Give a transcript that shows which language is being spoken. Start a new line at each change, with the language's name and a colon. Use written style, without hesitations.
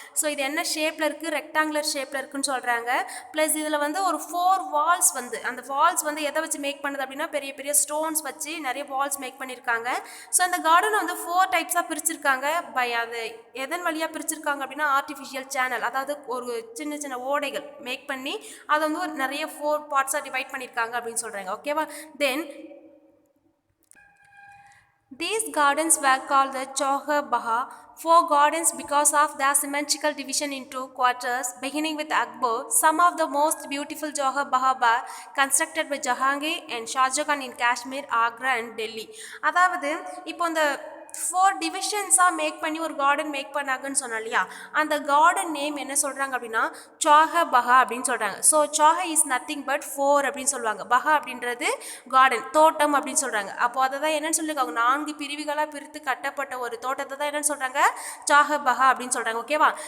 Tamil: So இது என்ன ஷேப்பில் இருக்குது, ரெக்டாங்குலர் ஷேப்பில் இருக்குன்னு சொல்கிறாங்க. ப்ளஸ் இதில் வந்து ஒரு 4 வால்ஸ் வந்து அந்த வால்ஸ் வந்து எதை வச்சு மேக் பண்ணுது அப்படின்னா பெரிய பெரிய ஸ்டோன்ஸ் வச்சு நிறைய வால்ஸ் மேக் பண்ணியிருக்காங்க. ஸோ அந்த கார்டனை வந்து 4 டைப்ஸாக பிரிச்சிருக்காங்க. பை அது எதன் வழியாக பிரிச்சிருக்காங்க அப்படின்னா ஆர்டிஃபிஷியல் சேனல், அதாவது ஒரு சின்ன சின்ன ஓடைகள் மேக் பண்ணி அதை வந்து ஒரு நிறைய 4 பார்ட்ஸாக டிவைட் பண்ணியிருக்காங்க அப்படின்னு சொல்கிறாங்க. ஓகேவா?
English: Then these gardens were called the Chauhar Baha, 4 gardens because of their symmetrical division into quarters. Beginning with Akbar, some of the most beautiful Chauhar Baha were constructed by Jahangir and Shah Jahan in Kashmir, Agra and Delhi.
Tamil: அதாவது இப்போ இந்த 4 டிவிஷன்ஸாக make பண்ணி ஒரு garden make பண்ணாங்கன்னு சொன்னோம் இல்லையா? அந்த garden name என்ன சொல்கிறாங்க அப்படின்னா சாஹ பஹா அப்படின்னு சொல்கிறாங்க. ஸோ சாஹ
English: is nothing but
Tamil: 4 அப்படின்னு சொல்லுவாங்க. பஹா அப்படின்றது கார்டன், தோட்டம் அப்படின்னு சொல்கிறாங்க. அப்போ அதை தான் என்னன்னு சொல்லியிருக்காங்க, 4 பிரிவுகளாக பிரித்து கட்டப்பட்ட ஒரு தோட்டத்தை தான் என்னன்னு சொல்கிறாங்க, சாஹ பஹா அப்படின்னு சொல்கிறாங்க. ஓகேவா?